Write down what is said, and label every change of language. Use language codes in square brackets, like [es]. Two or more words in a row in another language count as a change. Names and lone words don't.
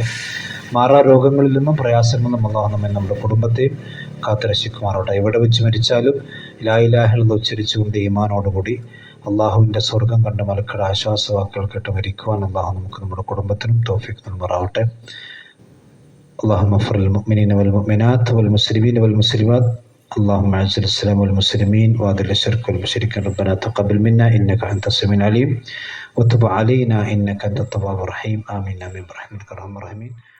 [ml] മാറാ രോഗങ്ങളിൽ നിന്നും പ്രയാസങ്ങളിൽ നിന്നും അള്ളാഹു നമ്മെ നമ്മുടെ കുടുംബത്തെയും കാത്തുരക്ഷിക്കുമാറാവട്ടെ. എവിടെ വെച്ച് മരിച്ചാലും [ar] لا إله إلا الله [ml] ഉച്ചരിച്ചുകൊണ്ട് ഈമാനോടുകൂടി അള്ളാഹുവിൻ്റെ സ്വർഗം കണ്ട് മലക്കളുടെ ആശ്വാസവാക്കുകൾ കേട്ട് മരിക്കുവാൻ അള്ളാഹു നമുക്ക് നമ്മുടെ കുടുംബത്തിനും തൗഫീഖ് നൽകുമാറാവട്ടെ. [ar] اللهم اغفر للمؤمنين والمؤمنات والمسلمين والمسلمات اللهم اعز الاسلام والمسلمين واذل الشرك والمشركين ربنا تقبل منا انك انت السميع العليم وتب علينا انك انت التواب الرحيم امين امين برحمتك ارحم الراحمين.